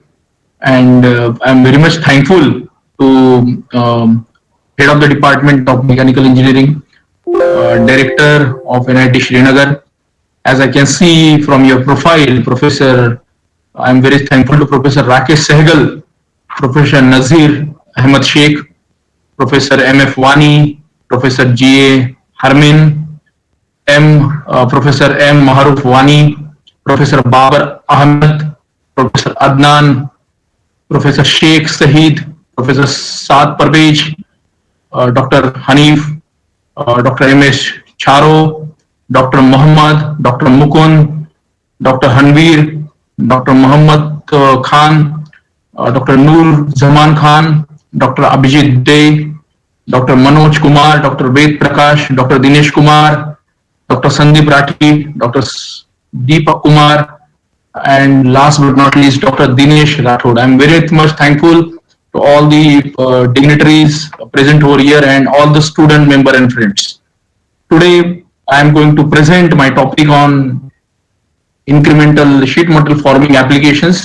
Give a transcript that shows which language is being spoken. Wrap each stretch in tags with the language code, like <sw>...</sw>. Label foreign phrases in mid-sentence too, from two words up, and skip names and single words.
<en>And I'm very much thankful to head of the Department of Mechanical Engineering, director of NIT Srinagar. As I can see from your profile, Professor, I'm very thankful to Professor Rakesh Sehgal, Professor Nazir Ahmed Sheikh, Professor M.F. Wani, Professor G.A. Harmin, Professor M. Maharuf Wani, Professor Babar Ahmed, Professor Adnan, Professor Sheikh Saeed, Professor Saad Parvez, Dr. Hanif, Dr. M.S. Charo, Dr. Muhammad, Dr. Mukund, Dr. Hanveer, Dr. Muhammad Khan, Dr. Noor Zaman Khan, Dr. Abhijit Dey, Dr. Manoj Kumar, Dr. Ved Prakash, Dr. Dinesh Kumar, Dr. Sandeep Rathi, Dr. Deepak Kumar, and last but not least, Dr. Dinesh Rathod. I'm very much thankful to all the dignitaries present over here and all the student member and friends. Today, I am going to present my topic on incremental sheet metal forming applications.</en>